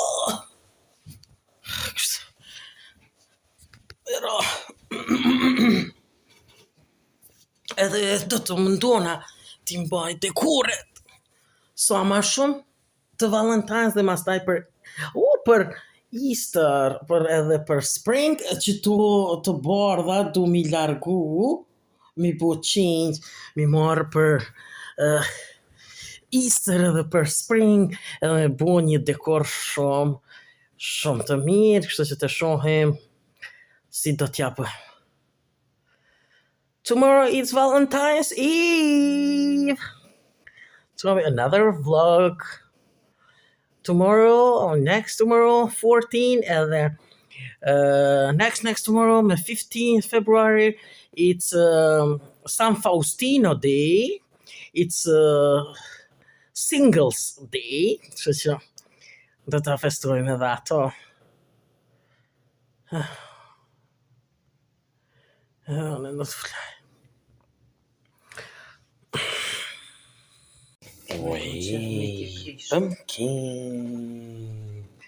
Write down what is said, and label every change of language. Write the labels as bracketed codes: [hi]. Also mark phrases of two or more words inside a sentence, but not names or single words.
[sq] Pero edhe do të mundona ti mbaj dekoret sa ma shumë të Valentine's dhe mastaj për Easter, për edhe për Spring, që të bardha du mi largu, mi bu change, mi marë për Easter edhe për Spring, edhe me bu një dekor shumë të mirë, kështu që të shohim si do t'ja bëjmë. [en] Tomorrow is Valentine's Eve. It's gonna be another vlog. Tomorrow, next tomorrow, 14, and then next tomorrow, the 15th February, it's San Faustino Day. It's Singles Day. So, [sq] do ta festojmë edhe ato. Në të flaj. Pumpkin.